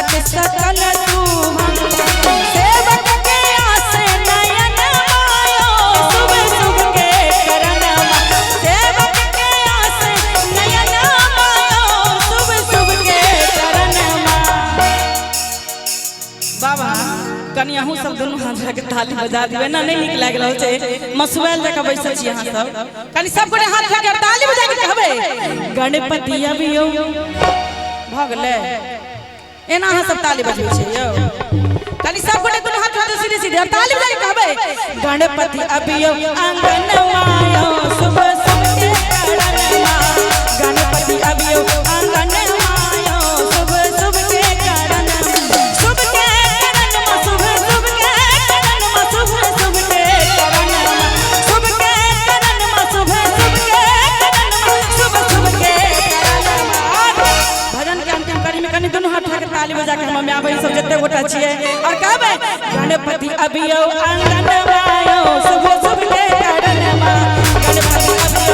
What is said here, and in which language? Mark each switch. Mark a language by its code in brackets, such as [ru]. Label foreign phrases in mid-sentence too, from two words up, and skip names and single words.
[mai] सकल शुभम सेवक के आस नयन मायो शुभ शुभ के करनमा सेवक के आस नयन मायो शुभ शुभ के करनमा। बाबा कनी अहूँ सब दोनों हाथ के ताली बजा दिबे ना, नहीं निक लाग रहल छै मसुएल जका बैसल छी अहाँ सब, कनी सब गोटे हाथ के ताली बजा के कहबे गणपति अबियो भ गेलै। एना अहाँ सब ताली बजबै छै यौ, कनी सब गोटे दोनों हाथ उठा सीधे सीधे ताली बजा के कहबे गणपति अबियो आंगनवा यो शुभ शुभ के करनमा गणपति अबियो आंगनवा यो शुभ शुभ के करनमा शुभ के करनमा शुभ शुभ के करनमा शुभ शुभ के करनमा शुभ के करनमा शुभ शुभ के करनमा शुभ शुभ के करनमा। भजन के अंतिम कड़ी में कनी दोनों हाथ के ताली बजा के हम आबै सब जते गोटा छियै और कहबै गणपति अबियो आंगनवा यो शुभ शुभ के करनमा गणपति